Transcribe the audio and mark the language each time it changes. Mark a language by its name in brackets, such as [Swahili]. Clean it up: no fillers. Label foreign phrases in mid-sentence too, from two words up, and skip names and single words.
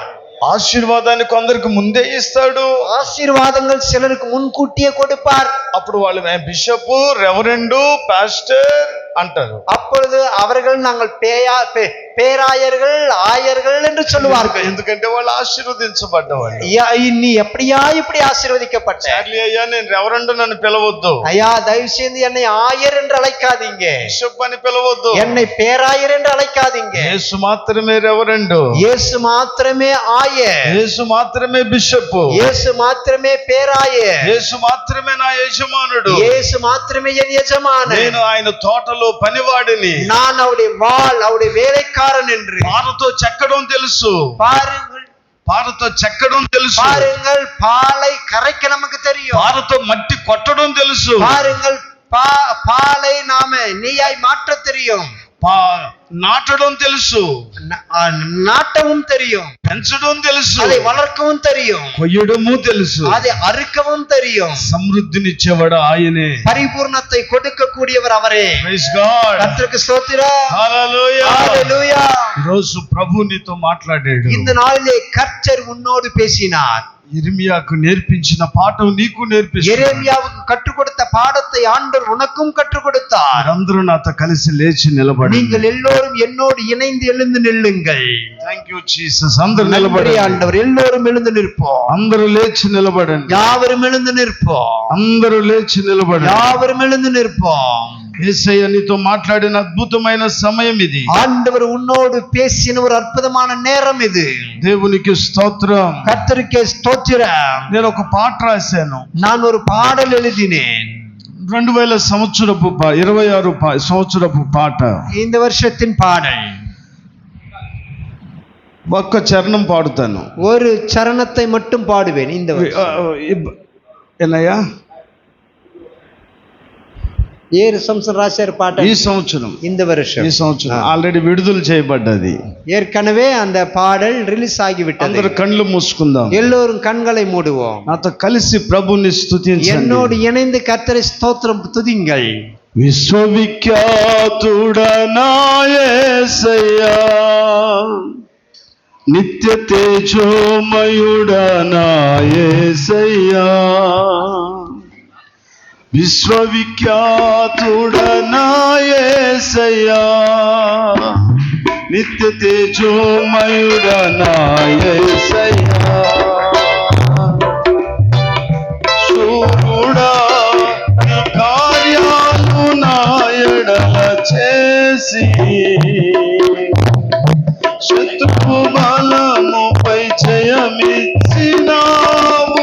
[Telugu] ఆశీర్వాదాన్ని కొందరికి ముందే ఇస్తాడు. [Tamil] ஆசீர்வாதங்கள் சிலருக்கு முன்கூட்டியே கொடுப்பார். [Telugu] అప్పుడు వాళ్ళు బిషప్, రెవరెండు, పాస్టర్ అంటారు. [Tamil] அப்பொழுது அவர்கள் நாங்கள் பேராயர்கள், ஆயர்கள் என்று சொல்லுவார்கள். [Telugu] ఎందుకంటే వాళ్ళు ఆశీర్వదించబడ్డవాళ్ళు. [Tamil] நீ எப்படியா இப்படி ஆசீர்வதிக்கப்பட்ட. [Telugu] చార్లీ అయ్యా, నేను రెవరెండు నన్ను పిలవద్దు, [Tamil] ஐயா தயவு செய்து என்னை ஆயர் என்று அழைக்காதீங்க, [Telugu] బిషప్ అని పిలవద్దు, [Tamil] என்னை பேராயர் என்று அழைக்காதீங்க. [Telugu] యేసు మాత్రమే రెవరెండు, [Tamil] இயேசு మాత్రమే ஆயர், [Telugu] యేసు మాత్రమే బిషప్, [Tamil] இயேசு మాత్రమే பேராயர், [Telugu] యేసు మాత్రమే నా యజమానుడు, [Tamil] இயேசு మాత్రమే என் எஜமானன், [Telugu] నేను ఆయన తోటలో పనివాడిని, [Tamil] நான் அவருடைய அவருடைய வேலைக்காரன் என்று. [Telugu] పారతో చెక్కడం తెలుసు. [Tamil] பாருங்கள், [Telugu] పారతో చెక్కడం తెలుసు. [Tamil] பாருங்கள், பாலை கரைக்க நமக்கு தெரியும். [Telugu] పారతో మట్టి కొట్టడం తెలుసు. [Tamil] பாருங்கள், பாலை நாம நெய்யாய் மாற்ற தெரியும். [Telugu] నాటడం తెలుసు. [Tamil] நாட்டவும் தெரியும். [Telugu] పెంచడం తెలుసు. [Tamil] அதை வளர்க்கவும் தெரியும். [Telugu] కొయ్యడము తెలుసు. [Tamil] அதை అறுக்கவும் தெரியும். [Telugu] సమృద్ధినిచ్చేవాడు ఆయనే. [Tamil] பரிபூர்ணத்தை கொடுக்கக்கூடியவர் அவரே. [English] Praise God. [Tamil] கர்த்தருக்கு ஸ்தோத்திரம். [Telugu] హల్లెలూయా. [Tamil] ஹalleluya. [Telugu] ఈరోజు ప్రభు నీతో మాట్లాడాడు. [Tamil] இந்த நாளிலே கர்த்தர் உன்னோடு பேசினார். [Telugu] ఇర్మియాకు నేర్పించిన పాఠం నీకు నేర్పిస్తాడు. [Tamil] எரேமியாவுக்கு கற்றுக் கொடுத்த பாடத்தை ஆண்டவர் உனக்கும் கற்றுக் கொடுத்தார். [Telugu] అందరూ నాతో కలిసి లేచి నిలబడండి. [Tamil] நீங்கள் எல்லோரும் என்னோடு இணைந்து எழுந்து நில்லுங்கள். [English] Thank you Jesus. [Telugu] అందరూ నిలబడండి. [Tamil] ஆண்டவர், எல்லோரும் எழுந்து நிற்போம். [Telugu] అందరూ లేచి నిలబడండి. [Tamil] யாவரும் எழுந்து நிற்போம். [Telugu] అందరూ లేచి నిలబడండి. [Tamil] யாவரும் எழுந்து நிற்போம். [Telugu] యేసయ్య నీతో మాట్లాడిన అద్భుతమైన సమయం ఇది. [Tamil] ஆண்டவர் உன்னோடு பேசின ஒரு அற்புதமான நேரம் இது. [Telugu] దేవునికి స్తోత్రం. [Tamil] கர்த்தருக்கே ஸ்தோத்திரம். [Telugu] నేను ఒక పాట రాశాను. [Tamil] நான் ஒரு பாடல் எழுதினேன். [Telugu] 2000 సంవత్సరపు పాట. [Tamil] இந்த வருஷத்தின் பாடல். [Telugu] ఒక్క చరణం పాడుతాను. [Tamil] ஒரு சரணத்தை மட்டும் பாடுவேன். இந்த என்னయ్యా [Telugu] ఏ సంవత్సరం రాశారు పాట? ఈ సంవత్సరం [Tamil] இந்த வருஷம். [Telugu] ఈ సంవత్సరం ఆల్రెడీ విడుదల చేయబడ్డది. [Tamil] ஏற்கனவே அந்த பாடல் ரிலீஸ் ஆகிவிட்டது. [Telugu] అందరూ కళ్ళు మూసుకుందాం. [Tamil] எல்லோரும் கண்களை மூடுவோம். [Telugu] నాతో కలిసి ప్రభుని స్తుతించండి. [Tamil] என்னோடு இணைந்து கர்த்தரை ஸ்தோத்திரம் துதிங்கள். [Telugu] విశ్వవిఖ్యాతుడనా యేసయ్యా, నిత్య తేజోమయుడనా యేసయ్యా, విశ్వవిఖ్యాతుడనా యేసయ్యా, నిత్య తేజోమయుడనా యేసయ్యా, శూరుడా నీ కార్యాలు నా ఎడల చేసి శత్రు బలముపై జయమిచ్చినావు.